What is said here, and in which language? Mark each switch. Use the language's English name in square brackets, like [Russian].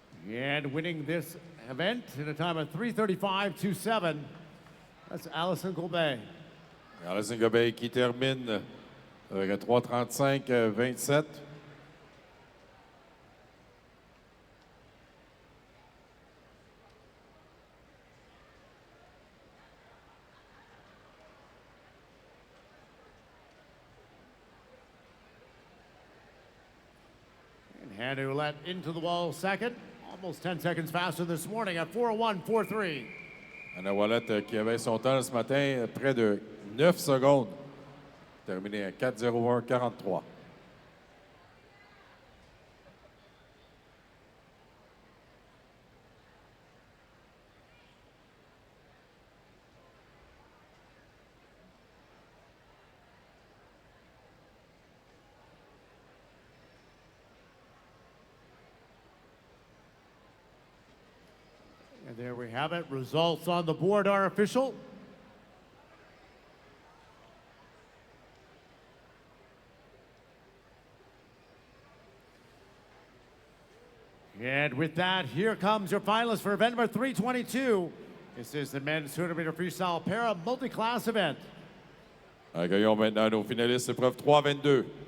[English] And winning this event in a time of 3:35.27, that's Allison Gobet. [French] Allison Gobet qui termine avec un 3:35.27. [English] Hannah Roulette into the wall second, almost 10 seconds faster this morning at 4:01.43. [French] Hannah Roulette qui avait son temps ce matin près de 9 secondes. Terminé à 4:01.43. [English] And there we have it. Results on the board are official. And with that, here comes your finalists for event number 322. This is the men's 200 meter freestyle para multi-class event. [French] Accueillons maintenant nos finalistes épreuve 3:22.